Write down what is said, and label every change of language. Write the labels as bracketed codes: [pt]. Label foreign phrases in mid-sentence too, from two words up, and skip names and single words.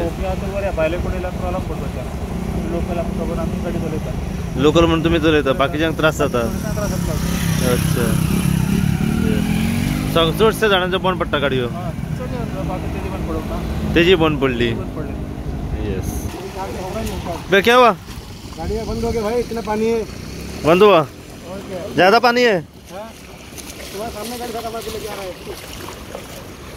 [kok] ओके. बरें भायले कोणीला प्रॉब्लेम पडपाचें. लोकल आमकां खबर आमी गाडी चलयता. लोकल म्हणून तुमी चलयता, बाकीच्यांक त्रास जाता. त्रास जाता. अच्छा. चडशे जाणांच्यो बंद पडटा गाडयो. बाकी तेजी बंद पडोवंक ना. तेजी बंद पडली. बंद पडले. [hi] यस. बे क्या हुआ? गाड़ी बंद हो गई भाई, इतना पानी है. बंद हुआ? और क्या? ज्यादा पानी है? हाँ? तुम्हारे सामने गाड़ी खड़ा करके लेके आ रहा है.